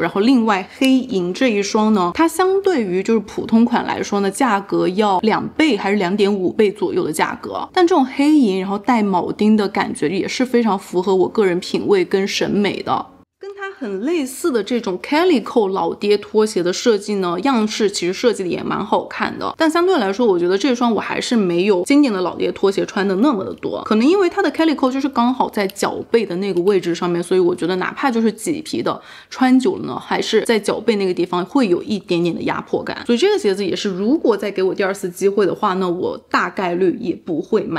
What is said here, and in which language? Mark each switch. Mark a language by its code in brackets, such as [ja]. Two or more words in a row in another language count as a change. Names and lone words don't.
[zh] 然後另外黑銀這一雙呢，它相對於就是普通款來說呢，價格要2倍還是2.5倍左右的價格，但這種黑銀然後帶鉚釘的感覺也是非常符合我個人品味跟審美的。很類似的這種 Calico 老爹拖鞋的設計呢，樣式其實設計的也蠻好看的，但相對來說我覺得這雙我還是沒有經典的老爹拖鞋穿的那麼的多，可能因為它的 Calico 就是剛好在腳背的那個位置上面，所以我覺得哪怕就是麂皮的穿久了呢，還是在腳背那個地方會有一點點的壓迫感，所以這個鞋子也是如果再給我第2次機會的話呢，我大概率也不會買。